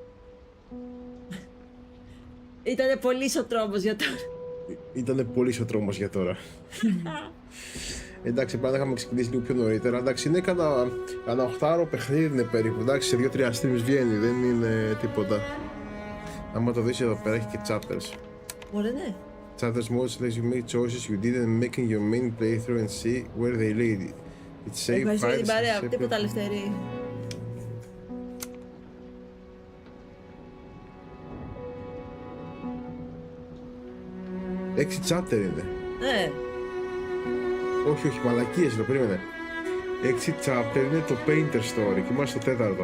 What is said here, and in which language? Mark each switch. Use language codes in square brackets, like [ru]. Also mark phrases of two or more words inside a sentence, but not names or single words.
[el] Ήτανε πολύ ο τρόμος για τώρα. Ήτανε πολύ ο τρόμος για τώρα. Εντάξει, πάντα είχαμε ξεκινήσει λίγο πιο νωρίτερα. Εντάξει, είναι κανένα 8ωρο παιχνίδι είναι περίπου. Εντάξει, σε 2-3 streams βγαίνει, δεν είναι τίποτα. Άμα το δεις εδώ πέρα έχει και chapters. Ωραία, ναι. [en] Chapters modes lets you make choices you didn't make in your main playthrough and see where they lead. It's safe. [el] Ευχαριστώ για την παρέα, τίποτα ελευθερή. Έξι chapter είναι. Ναι. Όχι, μαλακίες το περίμενε. 6 chapter είναι το Painter Story και είμαστε στο τέταρτο.